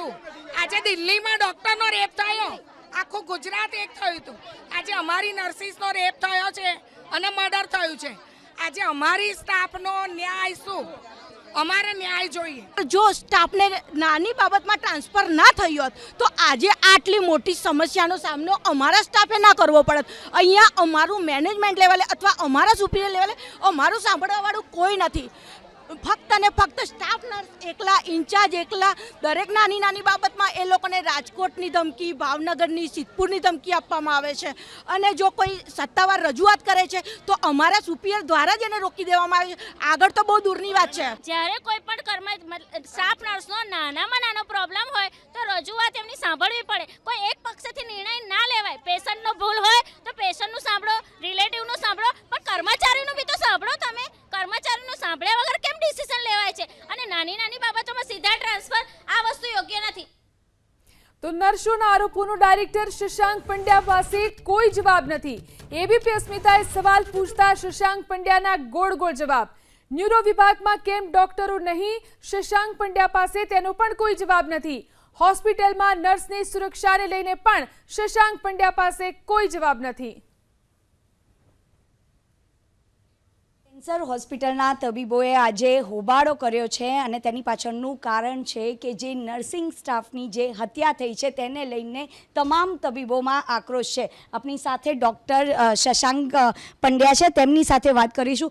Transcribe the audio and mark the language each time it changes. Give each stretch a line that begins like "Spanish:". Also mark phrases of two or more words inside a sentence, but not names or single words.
Gujarati: આજે દિલ્હી મેં ડૉક્ટર નો રેપ થયો, આખું ગુજરાત એક થયું હતું। આજે અમારી નર્સિસ નો રેપ થયો છે અને મર્ડર થયું છે। આજ અમારી સ્ટાફ નો ન્યાય શું? અમારે ન્યાય જોઈએ। જો સ્ટાફ ને નાની બાબત મેં ટ્રાન્સફર ના થઈ હોત તો આજ આટલી મોટી સમસ્યાનો સામનો અમારા સ્ટાફે ના કરવો પડત। અહીંયા અમારું મેનેજમેન્ટ લેવલે અથવા અમારા સુપીરિયર લેવલે અમારું સાંભળવા વાળું કોઈ નથી। ફક્ત ને ફક્ત સ્ટાફ નર્સ એકલા, ઇન્ચાર્જ એકલા, દરેક નાની નાની બાબતમાં એ લોકોને રાજકોટની ધમકી, ભાવનગરની, સિદ્ધપુરની ધમકી આપવામાં આવે છે। અને જો કોઈ સત્તાવાર રજૂઆત કરે છે તો અમારા સુપીરિયર દ્વારા જ એને રોકી દેવામાં આવે છે। આગળ તો બહુત દૂરની વાત છે। જ્યારે કોઈ પણ સ્ટાફ નર્સનો નાનામાં નાનો પ્રૉબ્લમ હોય તો રજૂઆત એમની સાંભળવી પડે। કોઈ એક પક્ષથી નિર્ણય ના લેવાય। પેશન્ટનો ભૂલ હોય તો પેશન્ટનું સાંભળો, રિલેટિવનું સાંભળો, પણ કર્મચારીનું બી તો સાંભળો। તમે કર્મચારીનું સાંભળ્યા વગર કેમ ડિસિઝન લેવાય છે? અને નાની નાની બાબતોમાં સીધા ટ્રાન્સફર આ વસ્તુ યોગ્ય નથી। તો નર્સોના આરોપોનો ડાયરેક્ટર શશાંક પંડ્યા પાસે કોઈ જવાબ નહીં। એબીપી અસ્મિતાએ સવાલ પૂછતા શશાંક પંડ્યાના ગોળ ગોળ જવાબ। ન્યૂરો વિભાગ મેં કેમ ડૉક્ટરો નહીં? શશાંક પંડ્યા પાસે તેનો પણ કોઈ જવાબ નહીં। હોસ્પિટલ મેં નર્સ ને સુરક્ષા ને લઈને પણ શશાંક પંડ્યા પાસે કોઈ જવાબ નહીં। કેન્સર હોસ્પિટલના તબીબોએ આજે હોબાળો કર્યો છે અને તેની પાછળનું કારણ છે કે જે નર્સિંગ સ્ટાફની જે હત્યા થઈ છે તેને લઈને તમામ તબીબોમાં આક્રોશ છે। આપણી સાથે ડૉક્ટર શશાંક પંડ્યા છે, તેમની સાથે વાત કરીશું।